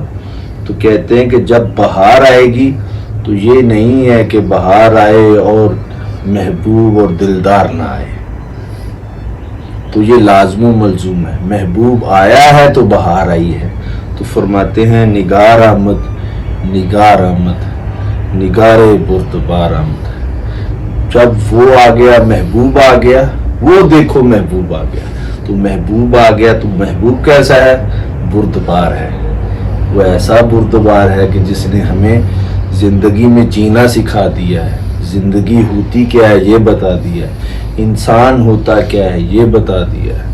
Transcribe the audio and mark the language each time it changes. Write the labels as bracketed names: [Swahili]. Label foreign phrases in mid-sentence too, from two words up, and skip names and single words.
[Urdu] تو کہتے ہیں کہ جب بہار آئے گی تو یہ نہیں ہے کہ بہار آئے اور محبوب اور دلدار نہ آئے، تو یہ لازم و ملزوم ہے۔ محبوب آیا ہے تو بہار آئی ہے۔ تو فرماتے ہیں [Persian] نگار آمد نگار آمد، نگار برد بار آمد۔ [Urdu] جب وہ آ گیا، محبوب آ گیا، وہ دیکھو محبوب آ گیا، تو محبوب آ گیا تو محبوب کیسا ہے، بردبار ہے۔ وہ ایسا بردبار ہے کہ جس نے ہمیں زندگی میں جینا سکھا دیا ہے، زندگی ہوتی کیا ہے یہ بتا دیا ہے، انسان ہوتا کیا ہے یہ بتا دیا ہے۔